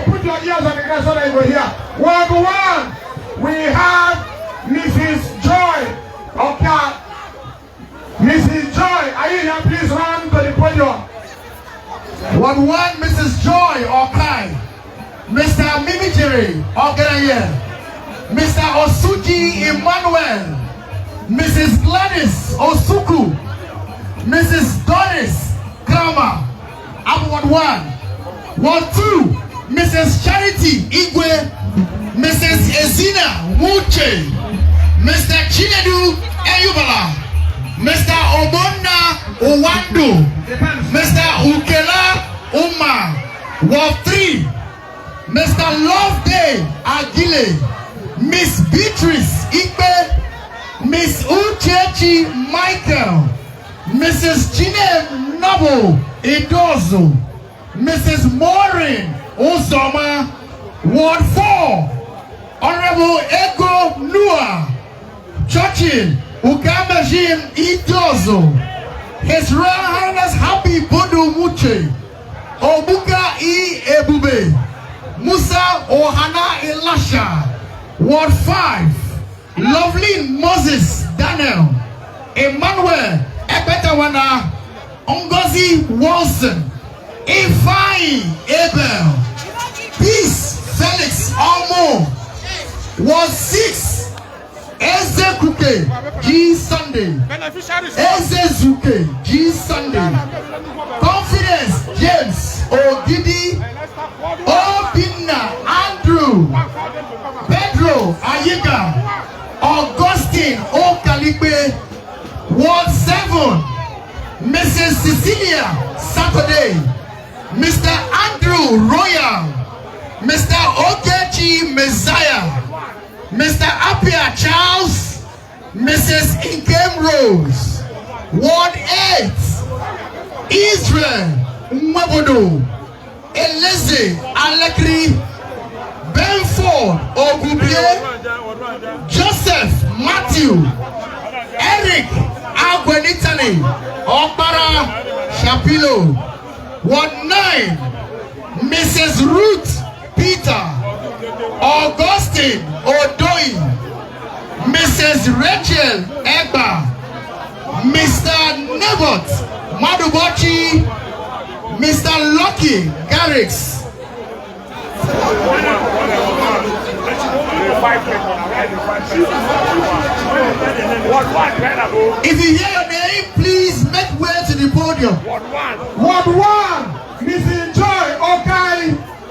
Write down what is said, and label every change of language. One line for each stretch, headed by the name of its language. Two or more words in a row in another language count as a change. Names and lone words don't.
English: Put your ears on the ground so that you will hear. Ward 1, we have Mrs. Joy. Okay. Mrs. Joy, are you here? Please run to the podium. Ward 1, Mrs. Joy Okai, Mr. Mimijiri Oganaye, Mr. Osuji Emmanuel, Mrs. Gladys Osuku, Mrs. Doris Grama, Ward 1. Ward 2, Mrs. Charity Igwe, Mrs. Ezina Muche, Mr. Chinedu Eyubala, Mr. Obonna Owando, Mr. Ukela Uma, Ward 3, Mr. Loveday Agile, Miss Beatrice Ikpe, Miss Uchechi Michael, Mrs. Chine Noble Idozo, Mrs. Maureen Osoma, Ward 4, Honorable Ego Nua, Churchill Ugamajim Idozo, His Royal Highness Happy Bodu Muche, Obuka E Ebube, Musa Ohana Elasha, Ward 5, Lovely Moses Daniel, Emmanuel Ebetawana, Ngozi Wilson, Ifai Abel, Peace Felix Almo, Ward 6, Ezekuke G Sunday, Ezezuke G Sunday, Confidence James Ogidi, Obinna Andrew, Pedro Ayiga, Augustine Okalipe, Ward 7, Mrs. Cecilia Saturday, Mr. Andrew Royal, Mr. Ogechi Messiah, Mr. Apia Charles, Mrs. Inkem Rose, Ward 8, Israel Mwabodo, Eleze Alekri, Benford Ogubie, Joseph Matthew, Eric Agwenitani, Okpara Shapilo, Ward 9, Mrs. Ruth Peter, Augustine Odoi, Mrs. Rachel Egba, Mr. Nebot Madubochi, Mr. Lucky Garrix. If you hear your name, please make way to the podium. Ward 1, Mrs. Joy Okai.